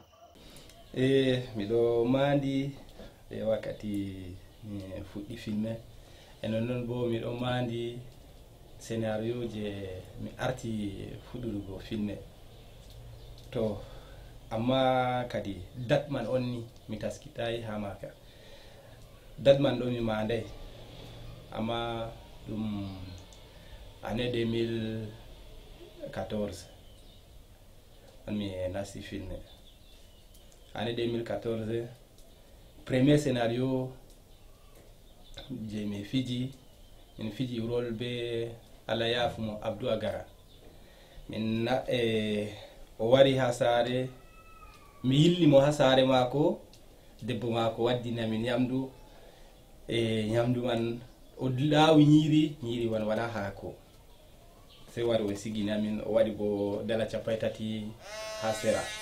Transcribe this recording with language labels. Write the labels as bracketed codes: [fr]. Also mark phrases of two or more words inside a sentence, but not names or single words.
[ff] Miɗo mandi e wakkati mi fuɗɗi filme e non bo miɗo mandi scénario je mi arti fuɗɗurugo filme to amma kadi date man on ni mi taskitayi ha maka date man ɗo mi manday amma ɗum année 2014 on mi nasti filme année 2014 [fr] premier scénario [ff] je mi fiji rôle be Allah yafumo Abdou Agara min o wari ha sare mi yillimo ha sare mako debbo mako waddina min nyamdu nyamdu man o lawi nyiri wan wala hako sai wari o sigina min o wadi bo dala capaytati ha sera